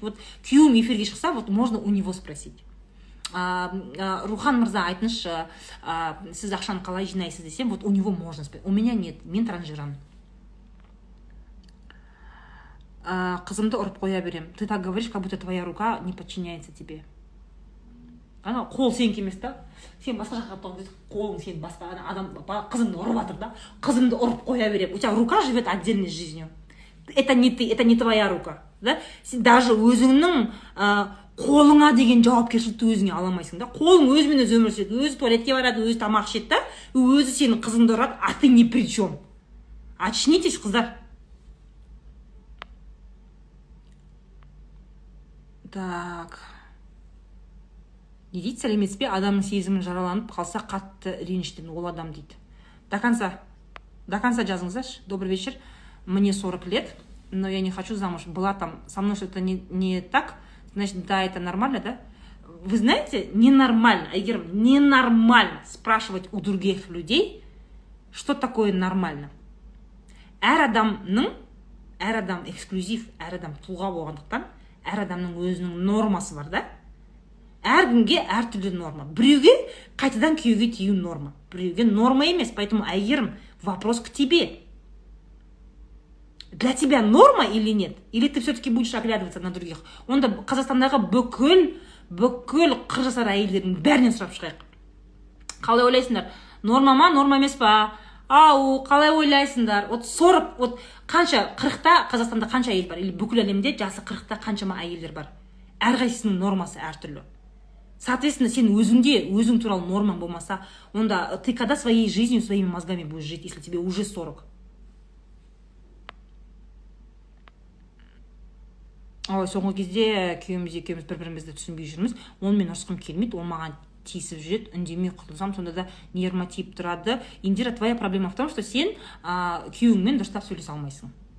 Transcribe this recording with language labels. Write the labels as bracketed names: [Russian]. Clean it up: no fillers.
[Russian] Вот [Kazakh] күйеуім эфирге шықса, [Russian] вот можно у него спросить. [Kazakh] Рухан мырза, айтыңызшы, сіз ақшаны қалай жинайсыз десем, [Russian] вот у него можно спросить. У меня нет, [Kazakh] мен транжирамын. Қызымды ұрып қоя берем. [Russian] Ты так говоришь, как будто твоя рука не подчиняется тебе. [Kazakh] Ана қол сенікі емес та, сен басқа жаққа тоқтың, қолың сен басқа адам қызымды ұрып жатыр да, қызымды ұрып қоя берем. [Russian] У тебя рука живет отдельной жизнью. Это не ты, это не твоя рука, да? [Kazakh] Сен даже өзіңнің қолыңа деген жауапкершілікті өзіңе аламайсың да. Қолың өзімен өзі өмір сүреді, өзі туалетке барады, өзі тамақ ішеді да, өзі сенің қызыңды ұрады, [Russian] а ты ни при чем. Очнитесь, [Kazakh] қыздар. Так. Не дейді, сәлеметсіз бе, адамның сезімін жараланып қалса қатты реніштен ол адам дейді. [Russian] До конца [Kazakh] жазыңыздаршы. [Russian] Добрый вечер, мне 40 лет, но я не хочу замуж. Была там со мной что-то не так, значит, да, это нормально, да? Вы знаете, ненормально, Айгерім, ненормально спрашивать у других людей, что такое нормально. [Kazakh] Әр адам эксклюзив, әр адам тұлға болғандықтан, әр адамның өзінің нормасы бар да? Әркімге әртүрлі норма. Біреуге қайтадан күйеуге тию норма. Біреуге норма емес, [Russian] поэтому, Айгерім, вопрос к тебе. Для тебя норма или нет? Или ты все-таки будешь оглядываться на других? [Kazakh] Онда Қазақстандағы бүкіл қыржасар әйелдердің бәрінен сұрап шығайық. Қалай ойлайсыңдар? Норма ма, норма емес па? Қалай ойлайсыңдар? Вот 40, вот қанша, 40-та Қазақстанда қанша әйел бар? Или бүкіл әлемде жасы 40-та қаншама әйелдер бар? Әрқайсысының нормасы әртүрлі. [Russian] Соответственно, [Kazakh] сен өзің туралы нормаң болмаса, онда [Russian] ты когда своей жизнью, своими мозгами будешь жить, если тебе уже 40? [Kazakh] Соңғы кезде күйеуіміз екеуміз бір-бірімізді түсінбей жүрміз. Онымен ұрысқым келмейді, ол маған тиісіп жүреді, үндемей құтылсам, сонда да нервыма тиіп тұрады. [Russian] Индира, твоя проблема в том, что [Kazakh] сен күйеуіңмен дұрыстап сөйлесе алмайсың.